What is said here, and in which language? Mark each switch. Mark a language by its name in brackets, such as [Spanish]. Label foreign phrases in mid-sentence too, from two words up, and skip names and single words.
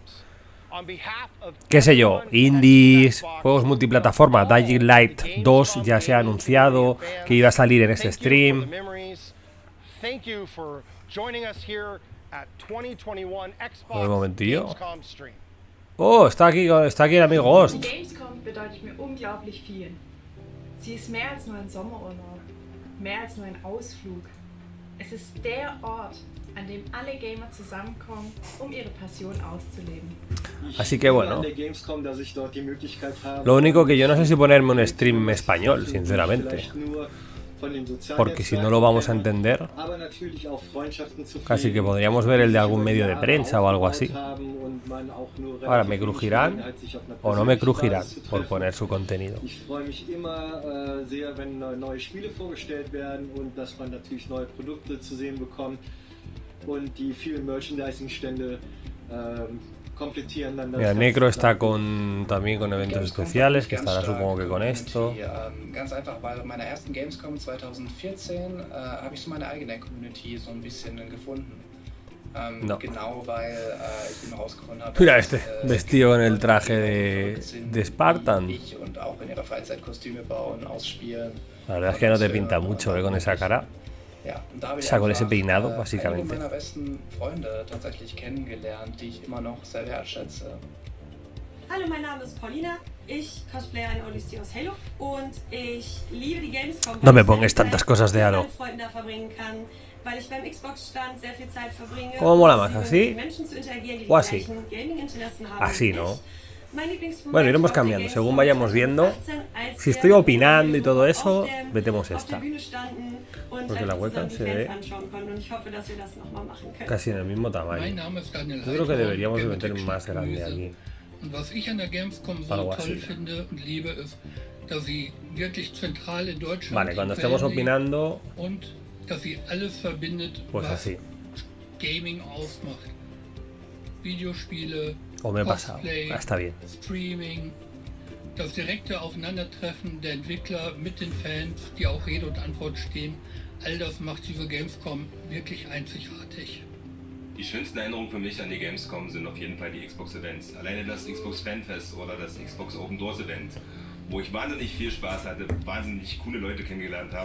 [Spanish] Qué sé yo, indies, juegos multiplataforma. Dying Light 2 ya se ha anunciado que iba a salir en este stream. Un momentillo. Oh, está aquí el amigo Ghost. [German] Gamescom bedeutet mir unglaublich viel. Sie ist mehr als nur ein Sommerurlaub, mehr als nur ein Ausflug. Es ist der Ort, an dem alle Gamer zusammenkommen, ihre Passion auszuleben. [Spanish] Así que bueno, lo único que yo no sé si ponerme un stream español, sinceramente, porque si no lo vamos a entender. Casi que podríamos ver el de algún medio de prensa o algo así. Ahora, ¿me crujirán o no me crujirán por poner su contenido? Mira, Necro está también con eventos especiales, que estará supongo que con esto. [German] Ganz einfach, bei meiner ersten Gamescom 2014 habe ich so meine eigene Community so ein bisschen gefunden. [Spanish] No. [German] Genau, weil ich eben rausgefunden habe, [Spanish] mira este, vestido con el traje de Spartan. [German] Und auch in ihrer Freizeit Kostüme bauen, ausspielen. [Spanish] La verdad es que no te pinta mucho, con esa cara. O sea, con ese peinado, básicamente. [German] Meiner besten Freunde tatsächlich kennengelernt, die ich immer noch sehr wertschätze. Hallo, mein Name ist Paulina. Ich cosplaye eine Odyssey aus Halo und ich liebe die Gamescom. [Spanish] No me pongas tantas cosas de Halo. [German] Weil ich beim Xbox-Stand sehr viel Zeit verbringe. [Spanish] ¿Cómo mola más? ¿Así? [German] Menschen zu interagieren, die [Spanish] ¿O así? [German] Gaming-Interessen haben. [Spanish] Así, ¿no? Bueno, iremos cambiando, según vayamos viendo. Si estoy opinando y todo eso, metemos esta. Porque la webcam se ve casi en el mismo tamaño. Yo creo que deberíamos de meter más grande aquí. Algo así. Vale, cuando estemos opinando, pues así. O me he pasado. Está bien. [German] Streaming, das direkte Aufeinandertreffen der Entwickler mit den Fans, die auch Rede und Antwort stehen, all das macht diese Gamescom wirklich einzigartig. Die schönsten Erinnerungen für mich an die Gamescom sind auf jeden Fall die Xbox-Events. Alleine das Xbox Fanfest oder das Xbox Open Doors Event, wo ich wahnsinnig viel Spaß hatte, wahnsinnig coole Leute kennengelernt habe.